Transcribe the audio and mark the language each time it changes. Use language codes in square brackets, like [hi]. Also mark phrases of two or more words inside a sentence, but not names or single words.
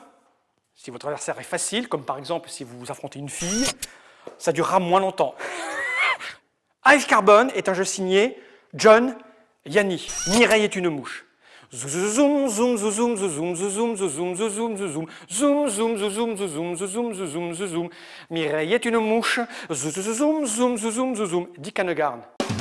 [fr] Si votre adversaire est facile, comme par exemple si vous affrontez une fille, ça durera moins longtemps. Hive Carbone est un jeu signé John Yanni. Mireille est une mouche. Zoom zoom zoom zoom zoom zoom zoom zoom zoom zoom zoom zoom zoom zoom zoom zoom zoom. Mireille est une mouche. Zoom zoom zoom zoom zoom. Dick Hanegarn.